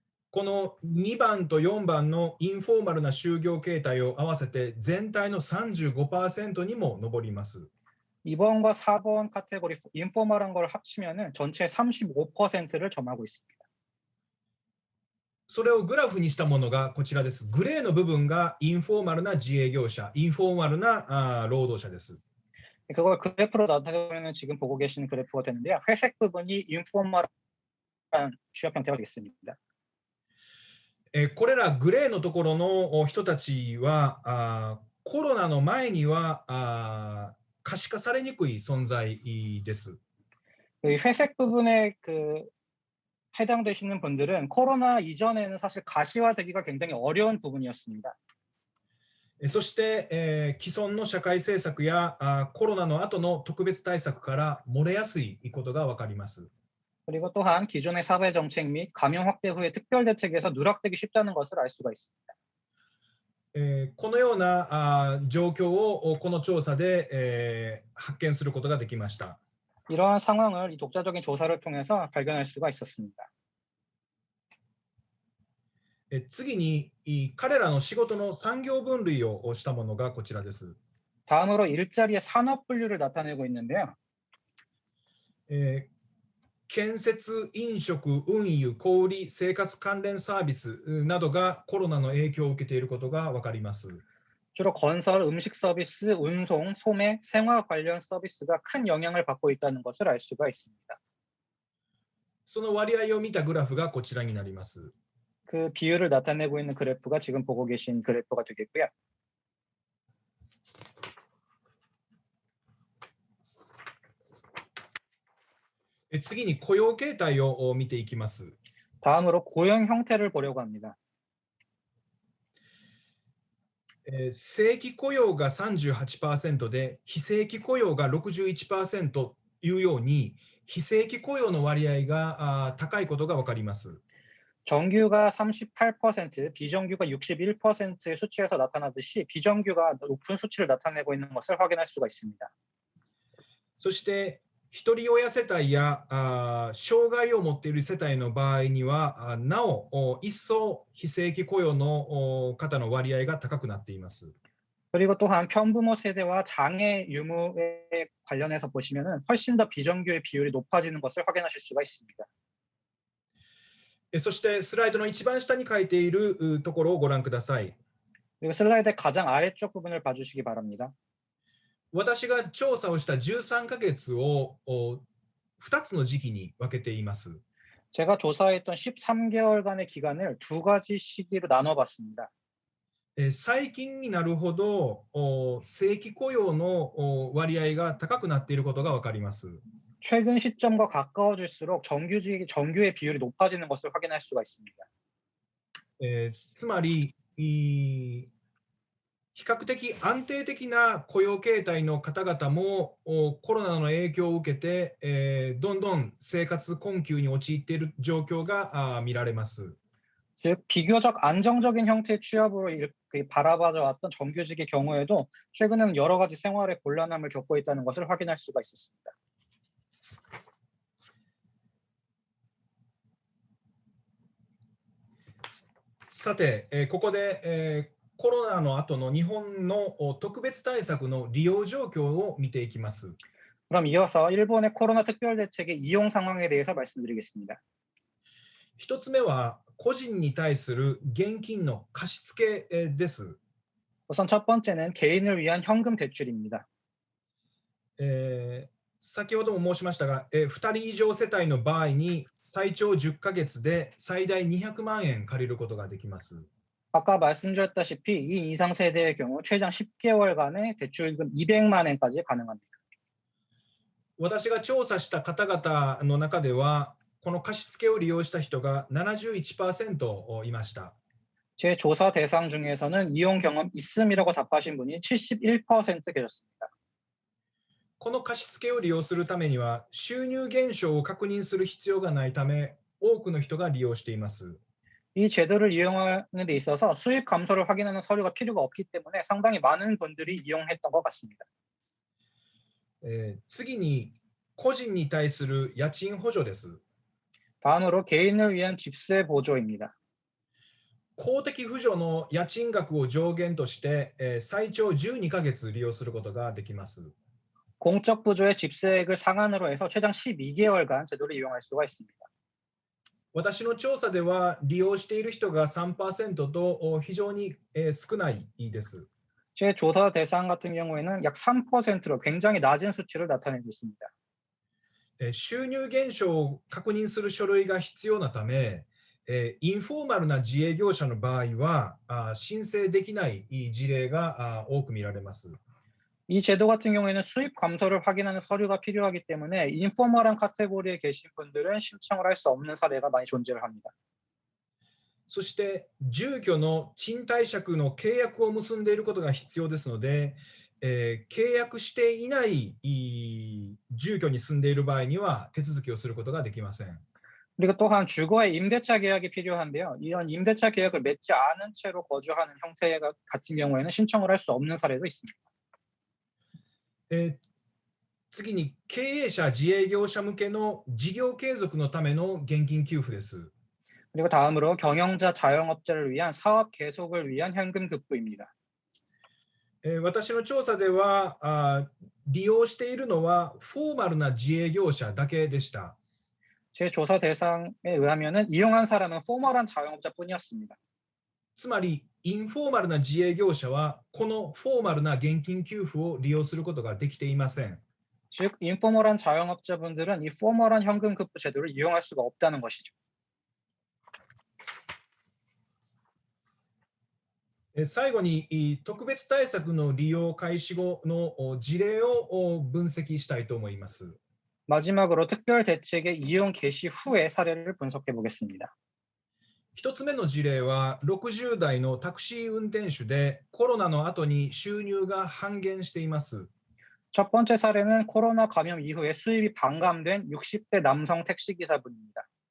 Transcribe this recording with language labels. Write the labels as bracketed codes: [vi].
[ja] この2番と4番のインフォーマルな就業形態を合わせて全体の 35% にも上ります。 [ko] 2번과 4번 카테고리 인포멀한 걸 합치면은 전체 35%를 점하고 있습니다. [ja] それをグラフにしたものがこちらです。グレーの部分がインフォーマルな自営業者、インフォーマルな労働者です。 [ko] 그걸 그래프로 나타내면 지금 보고 계시는 그래프가 되는데요. 회색 부분이 인포멀한 취업 형태가 되겠습니다. [ja] これらグレーのところの人たちはコロナの前には可視化されにくい存在です。 [ko] 회색 부분에 해당되시는 분들은 코로나 이전에는 사실 가시화되기가 굉장히 어려운 부분이었습니다. [ja] そして、既存の社会政策やコロナの後の特別対策から漏れやすいことが分かります。 [ko] 그리고 또한 기존의 사회 정책 및 감염 확대 후의 특별 대책에서 누락되기 쉽다는 것을 알 수가 있습니다. [ja] このような状況をこの調査で、発見することができました。 [ko] 이러한 상황을 이 독자적인 조사를 통해서 발견할 수가 있었습니다. [ja] 次に彼らの仕事の産業分類をしたものがこちらです。 [ko] 다음으로 일자리의 산업 분류를 나타내고 있는데요. [ja] 建設、飲食、運輸、小売、生活関連サービスなどがコロナの影響を受けていることが分かります。 [ko] 주로 건설, 음식 서비스, 운송, 소매, 생화 관련 서비스가 큰 영향을 받고 있다는 것을 알 수가 있습니다. [ja] その割合を見たグラフがこちらになります。 [ko] 그 비율을 나타내고 있는 그래프가 지금 보고 계신 그래프가 되겠고요. [ja] 次に雇用形態を見ていきます。 [ko] 다음으로 고용 형태를 보려고 합니다. [ja] 正規雇用が 38% で非正規雇用が 61% というように非正規雇用の割合が高いことが分かります。 [ko] 정규가 38%, 비정규가 61%의 수치에서 나타나듯이 비정규가 높은 수치를 나타내고 있는 것을 확인할 수가 있습니다. [ja] そしてひとり親世帯や障害を持っている世帯の場合にはなお一層非正規雇用の方の割合が高くなっています。 [ko] 그리고 또한 편부모 세대와 장애 유무에 관련해서 보시면은 훨씬 더 비정규의 비율이 높아지는 것을 확인하실 수가 있습니다. [ja] そしてスライドの一番下に書いているところをご覧ください。 [ko] 그리고 슬라이드의 가장 아래쪽 부분을 봐주시기 바랍니다. [ja] 私が調査をした13ヶ月を2つの時期に分けています。 [ko] 제가 조사했던 13개월간의 기간을 두 가지 시기로 나눠봤습니다. [ja] 最近になるほど正規雇用の割合が高くなっていることが分かります。 [ko] 최근 시점과 가까워질수록 정규의 비율이 높아지는 것을 확인할 수가 있습니다. [ja] つまり比較的安定的な雇用形態の方々もコロナの影響を受けて、どんどん生活困窮に陥っている状況が見られます。 [ko] 즉 비교적 안정적인 형태의 취업으로 바라봐져 왔던 정규직의 경우에도 최근에는 여러 가지 생활의 곤란함을 겪고 있다는 것을 확인할 수가 있었습니다. [ja] さて、ここで、コロナの後の日本の特別対策の利用状況を見ていきます。 [ko] 그럼 이어서 일본의 코로나 특별대책의 이용 상황에 대해서 말씀드리겠습니다. [ja] 一つ目は個人に対する現金の貸付です。 [ko] 우선 첫 번째는 개인을 위한 현금 대출입니다. [ja] 先ほども申しましたが、2人以上世帯の場合に最長10ヶ月で最大200万円借りることができます。 [ko] 아까 말씀드렸다시피 이 이상 세대의 경우 최장 10개월간의 대출금 200만 원까지 가능합니다. [ja] 私が調査した方々の中では、この貸付を利用した人が 71% いました。 [ko] 제 조사 대상 중에서는 이용 경험 있음이라고 답하신 분이 71% 계셨습니다. [ja] この貸付を利用するためには、収入減少を確認する必要がないため、多くの人が利用しています。 [ko] 이 제도를 이용하는 데 있어서 수입 감소를 확인하는 서류가 필요가 없기 때문에 상당히 많은 분들이 이용했던 것 같습니다. [ja] 次に、個人に対する家賃補助です。 [ko] 다음으로 개인을 위한 집세 보조입니다. [ja] 公的扶助の家賃額を上限として、最長12ヶ月利用することができます。 [ko] 공적 부조의 집세액을 상한으로 해서 최장 12개월간 제도를 이용할 수가 있습니다. [ja] 私の調査では利用している人が 3% と非常に少ないです。 [ko] 제 조사 대상 같은 경우에는 약 3%로 굉장히 낮은 수치를 나타내고 있습니다. [ja] 収入減少を確認する書類が必要なため、インフォーマルな自営業者の場合は申請できない事例が多く見られます。 [ko] 이 제도 같은 경우에는 수입 감소를 확인하는 서류가 필요하기 때문에 인포멀한 카테고리에 계신 분들은 신청을 할 수 없는 사례가 많이 존재를 합니다. [ja] そして住居の賃貸借の契約を結んでいることが必要ですので、契約していない住居に住んでいる場合には手続きをすることができません。 [ko] 그리고 또한 주거의 임대차 계약이 필요한데요. 이런 임대차 계약을 맺지 않은 채로 거주하는 형태 같은 경우에는 신청을 할 수 없는 사례도 있습니다. [ja] 次に経営者自営業者向けの事業継続のための現金給付です。 [ko] 그리고 다음으로 경영자 자영업자를 위한 사업 계속을 위한 현금 급부입니다. [ja] 私の調査では利用しているのはフォーマルな自営業者だけでした。 [ko] 제 조사 대상에 의하면은 이용한 사람은 포멀한 자영업자뿐이었습니다. [ja] つまりインフォーマルな自営業者はこのフォーマルな現金給付を利用することができていません。 [ko] 즉 인포멀한 자영업자분들은 이 포멀한 현금 급부 제도를 이용할 수가 없다는 것이죠. [ja] 最後に特別対策の利用開始後の事例を分析したいと思います。 [ko] 마지막으로 특별 대책의 이용 개시 후의 사례를 분석해 보겠습니다. [ja] 一つ目の事例は60代のタクシー運転手でコロナの後に収入が半減しています。 [ko] 첫 번째 사례는 코로나 감염 이후에 수입이 반감된 60대 남성 택시기사분입니다.